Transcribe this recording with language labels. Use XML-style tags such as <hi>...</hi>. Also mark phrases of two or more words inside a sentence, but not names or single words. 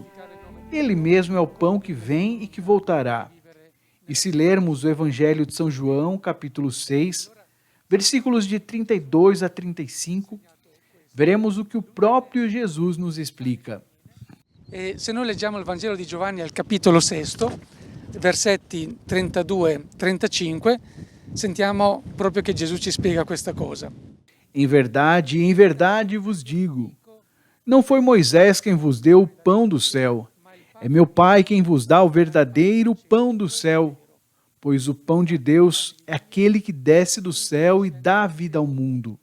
<pt>Ele mesmo é o pão que vem e que voltará. E se lermos o Evangelho de São João, capítulo 6, versículos de 32 a 35, veremos o que o próprio Jesus nos explica.</pt> <it>Se noi leggiamo il Vangelo di Giovanni al capitolo 6, versetti 32-35, sentiamo proprio che Gesù ci spiega questa cosa.</it> <pt>Em verdade vos digo, não foi Moisés quem vos deu o pão do céu, é meu Pai quem vos dá o verdadeiro pão do céu, pois o pão de Deus é aquele que desce do céu e dá vida ao mundo.</pt>